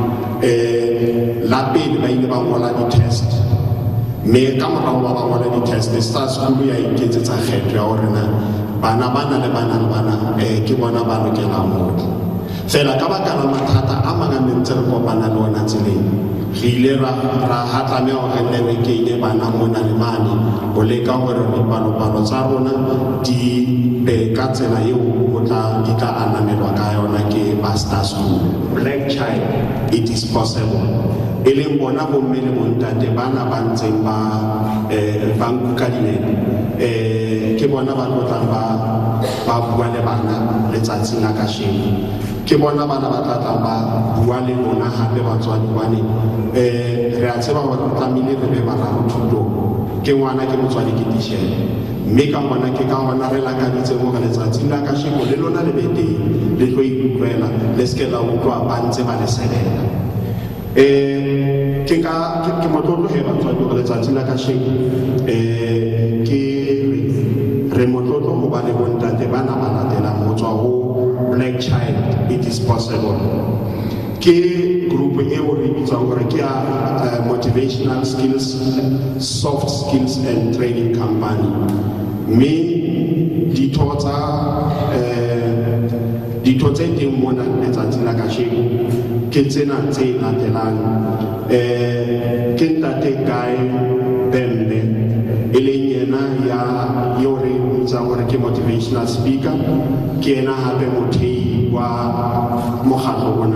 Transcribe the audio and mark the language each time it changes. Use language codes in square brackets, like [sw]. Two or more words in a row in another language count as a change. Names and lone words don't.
[st] la pele ba ile ba ngola di-test mme ka morao ba ngola di-test Star School ya iketsetsa kgetho ya hore na bana le bana ke bona ba lokelang hore fela ka baka la mathata a ntse re kopana le ona tseleng re ile ra hatlameha hore ne re kenye bana mona le mane ho leka hore dipalopalo tsa rona di be ka tsela eo di tla anamelwa ka yona ke ba Star School. Black child, it is possible e leng bona bomme le bontate bana ba ntseng ba nkuka dinene ke bona ba tlotlang ba bua le bana letsatsing la kasheko ke bona bana ba tlatlang ba bua le bona hape batswadi bane re a tseba hore tlamehile re be bararo thuto ke ngwana ke motswadi ke tishele mme ka hona ke ka hona re lakaditse mo letsatsing la kasheko le lona le bete le tlo ikutlwela le se ke la utlwa ba ntse ba le selela ke motlotlo he batswadi go letsatsing la kasheko ke re motlotlo ho ba le bontate bana ba latelang ho tswa ho Black Child, it is possible ke group e o re bitsang gore ke [en] motivational skills, soft skills and training company [st] mme ditho tse teng mona letsatsing la kasheko ke tsena tse latelang ke ntate Guy Bembe e leng yena ya yo re bitsang gore ke [en] motivational speaker, [st] ke ena hape mothei wa mokgatlo ona.